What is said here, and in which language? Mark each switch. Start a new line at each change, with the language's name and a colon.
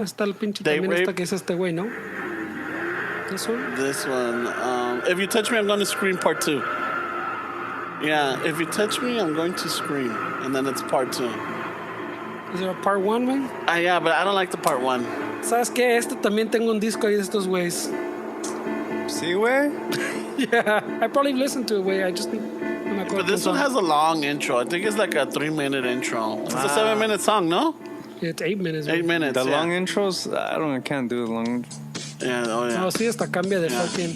Spanish: Está el pinche
English: Date
Spanish: también
English: Rape.
Spanish: esta que es este güey, ¿no?
English: This one? This one. If you touch me, I'm going to scream part 2. Yeah, if you touch me, I'm going to scream. And then it's part 2. Is there a part 1, man? Yeah, but I don't like the part 1.
Spanish: ¿Sabes qué? Este también tengo un disco ahí de estos güeyes.
English: See, way? Yeah, I probably listened to it, güey. I just... But this one has a long intro. I think it's like a 3-minute intro. It's a 7-minute song, no? Yeah, it's 8 minutes. 8 minutes. The yeah. long intros, I can't do the long. Yeah, oh yeah.
Spanish: No, sí, hasta cambia de fucking...